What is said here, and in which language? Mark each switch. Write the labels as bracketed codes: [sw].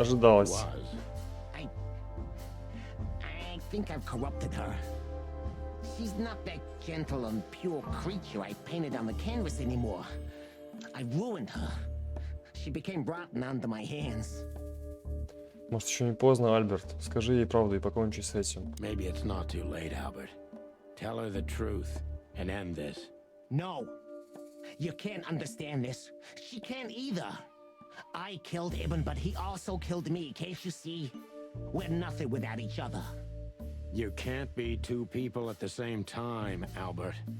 [ru] ожидалось. [en] Was. I think I've corrupted her. She's not that gentle and pure creature I painted on the canvas anymore. I ruined her. she became rotten under my hands. [ru] Может, еще не поздно, Альберт. Скажи ей правду и покончи с этим. [en] Maybe it's not too late, Albert. Tell her the truth and end this. No. You can't understand this. She can't either. I killed Ibn, but he also killed me. Can't you see? We're nothing without each other. You can't be two people at the same time, Albert.